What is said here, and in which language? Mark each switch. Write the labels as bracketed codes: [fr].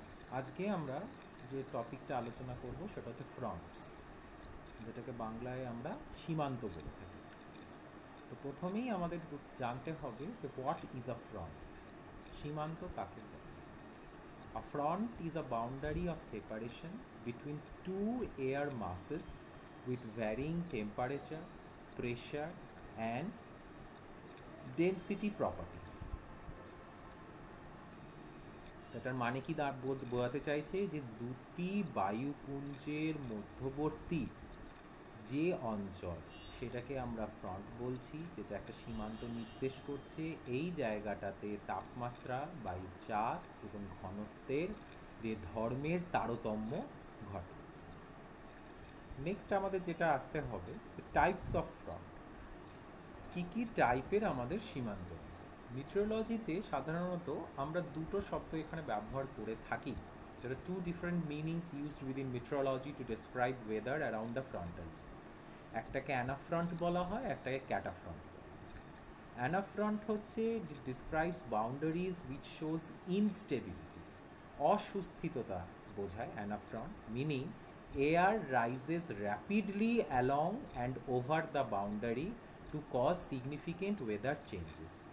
[bn] আজকে আমরা যে টপিকটা আলোচনা করব সেটা হচ্ছে ফ্রন্টস, যেটাকে বাংলায় আমরা সীমান্ত বলে থাকি। তো প্রথমেই আমাদের জানতে হবে যে [en] what is a front, [bn] সীমান্ত কাকে বলে। [en] A front is a boundary of separation between two air masses with varying temperature, pressure and density properties. [bn] এটার মানে কি বোঝাতে চাইছে যে দুটি বায়ুপুঞ্জের মধ্যবর্তী যে অঞ্চল সেটাকে আমরা ফ্রন্ট বলছি, যেটা একটা সীমান্ত নির্দেশ করছে। এই জায়গাটাতে তাপমাত্রা, বায়ুর চাপ এবং ঘনত্বের যে ধর্মের তারতম্য ঘটে। নেক্সট আমাদের যেটা আসতে হবে, [en] Types of front. [bn] কী কী টাইপের আমাদের সীমান্ত আছে। মিটিওরোলজিতে সাধারণত আমরা দুটো শব্দ এখানে ব্যবহার করে থাকি। [en] There are two different meanings used within meteorology to describe weather around the frontal zone. [bn] একটাকে অ্যানাফ্রন্ট বলা হয়, একটাকে ক্যাটাফ্রন্ট। অ্যানাফ্রন্ট হচ্ছে [en] describes boundaries which shows instability, [bn] অসুস্থিততা বোঝায় অ্যানাফ্রন্ট, [en] Meaning air rises rapidly along and over the boundary to cause significant weather changes.